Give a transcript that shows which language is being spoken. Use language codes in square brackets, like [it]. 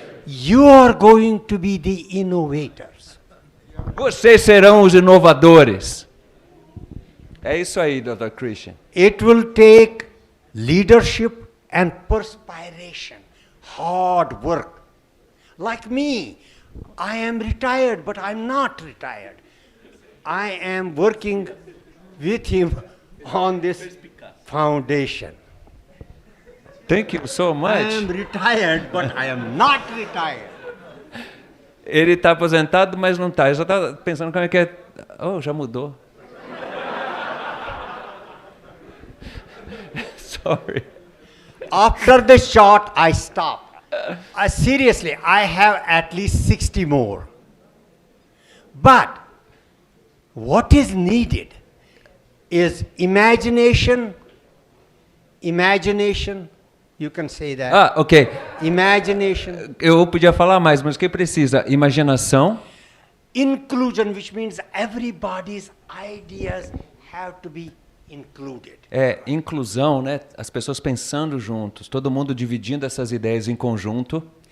[en] You are going to be the innovators. [pt] Vocês serão os inovadores. É isso aí, Dr. Krishen. [en] It will take leadership and perspiration, hard work. Like me, I am retired, but I'm not retired. I am working with him on this foundation. Thank you so much. I am retired, but I am not retired. [pt] Ele está aposentado, mas não está. Eu já estava pensando como é que é. Oh, já mudou. [en] Sorry. After the shot, I stop. Seriously, I have at least 60 more. But what is needed is imagination. Imagination. You can say that. Ok. Imagination. [pt] Eu podia falar mais, mas o que precisa? Imaginação. [en] Inclusion, which means everybody's ideas have to be included. [pt] Inclusão, né? As pessoas pensando juntos, todo mundo dividindo essas ideias em conjunto.